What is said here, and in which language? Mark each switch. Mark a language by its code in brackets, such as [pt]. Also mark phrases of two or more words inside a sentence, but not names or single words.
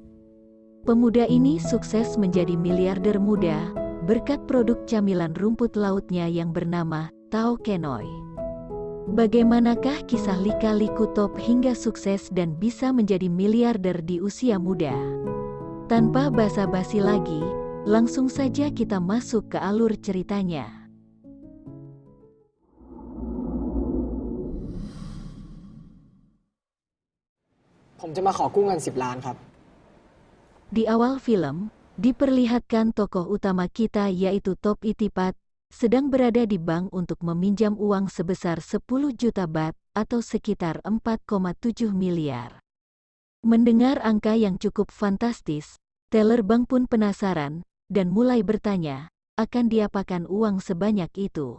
[id] Pemuda ini sukses menjadi miliarder muda berkat produk camilan rumput lautnya yang bernama Tao Kenoi. Bagaimanakah kisah lika-liku Thop hingga sukses dan bisa menjadi miliarder di usia muda? Tanpa basa-basi lagi, langsung saja kita masuk ke alur ceritanya. [th] ผมจะมาขอกู้เงิน10 ล้านครับ [id] Di awal film, diperlihatkan tokoh utama kita yaitu Thop Itipat, sedang berada di bank untuk meminjam uang sebesar 10 juta baht atau sekitar 4,7 miliar. Mendengar angka yang cukup fantastis, teller bank pun penasaran, dan mulai bertanya, akan diapakan uang sebanyak itu.